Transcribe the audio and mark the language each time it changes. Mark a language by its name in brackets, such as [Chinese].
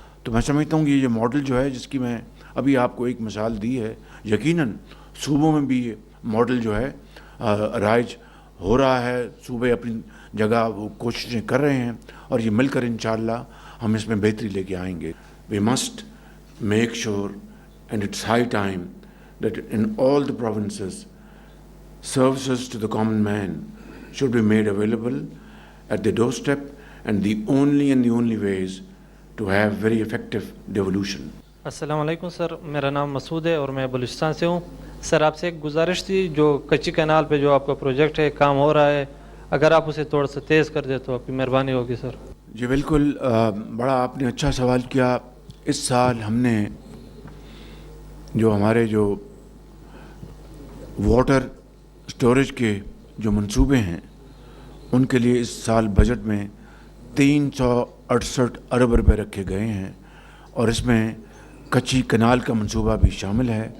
[Hindi] तो मैं समझता हूँ कि ये मॉडल जो है, जिसकी मैं अभी आपको एक मिसाल दी है, यकीनन सूबों में भी ये मॉडल जो है राइज हो रहा है। सूबे अपनी जगह वो कोशिशें कर रहे हैं, और ये मिलकर इंशाअल्लाह हम इसमें बेहतरी लेके आएंगे। [English] We must make sure, and it's high time that in all the provinces services to the common man should be made available at the doorstep, and the only way is to have very effective devolution. [Hindi] अस्सलाम वालेकुम sir, मेरा नाम मसूद है और मैं बलूचिस्तान से हूँ। Sir आपसे एक गुजारिश थी, जो कच्ची कैनाल पे जो आपका प्रोजेक्ट है, काम हो रहा है, अगर आप उसे थोड़ा सा तेज़ कर दे तो आपकी मेहरबानी होगी सर। जी बिल्कुल, बड़ा आपने अच्छा सवाल किया। इस साल हमने जो हमारे जो वाटर स्टोरेज के जो मंसूबे हैं, उनके लिए इस साल बजट में 368 अरब रुपए रखे गए हैं, और इसमें कच्ची कनाल का मंसूबा भी शामिल है।